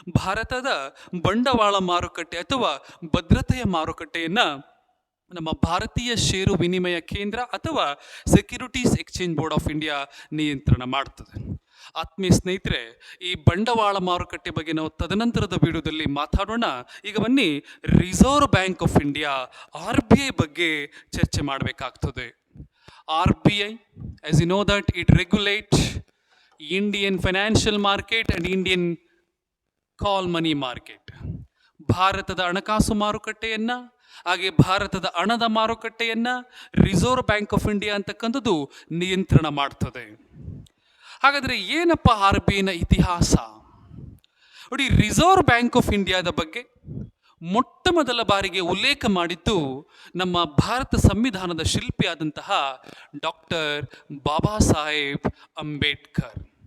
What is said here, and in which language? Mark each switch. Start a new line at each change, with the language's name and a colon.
Kannada: ಭಾರತದ ಬಂಡವಾಳ ಮಾರುಕಟ್ಟೆ ಅಥವಾ ಭದ್ರತೆಯ ಮಾರುಕಟ್ಟೆಯನ್ನ ನಮ್ಮ ಭಾರತೀಯ ಷೇರು ವಿನಿಮಯ ಕೇಂದ್ರ ಅಥವಾ securities exchange board of India ನಿಯಂತ್ರಣ ಮಾಡ್ತದೆ. ಆತ್ಮೀಯ ಸ್ನೇಹಿತರೆ, ಈ ಬಂಡವಾಳ ಮಾರುಕಟ್ಟೆ ಬಗ್ಗೆ ನಾವು ತದನಂತರದ ವಿಡಿಯೋದಲ್ಲಿ ಮಾತಾಡೋಣ. ಈಗ ಬನ್ನಿ reserve bank of India, RBI ಬಗ್ಗೆ ಚರ್ಚೆ ಮಾಡಬೇಕಾಗ್ತದೆ.
English: RBI, as you know that it regulates Indian financial market and Indian call money market.
Kannada: ಭಾರತದ ಹಣಕಾಸು ಮಾರುಕಟ್ಟೆಯನ್ನ ಹಾಗೆ ಭಾರತದ ಹಣದ ಮಾರುಕಟ್ಟೆಯನ್ನ ರಿಸರ್ವ್ ಬ್ಯಾಂಕ್ ಆಫ್ ಇಂಡಿಯಾ ಅಂತಕ್ಕಂಥದ್ದು ನಿಯಂತ್ರಣ ಮಾಡ್ತದೆ. ಹಾಗಾದ್ರೆ ಏನಪ್ಪ RBIನ ಇತಿಹಾಸ? ನೋಡಿ, ರಿಸರ್ವ್ ಬ್ಯಾಂಕ್ ಆಫ್ ಇಂಡಿಯಾದ ಬಗ್ಗೆ ಮೊಟ್ಟ ಮೊದಲ ಬಾರಿಗೆ ಉಲ್ಲೇಖ ಮಾಡಿದ್ದು ನಮ್ಮ ಭಾರತ ಸಂವಿಧಾನದ ಶಿಲ್ಪಿಯಾದಂತಹ ಡಾಕ್ಟರ್ ಬಾಬಾ ಸಾಹೇಬ್ ಅಂಬೇಡ್ಕರ್.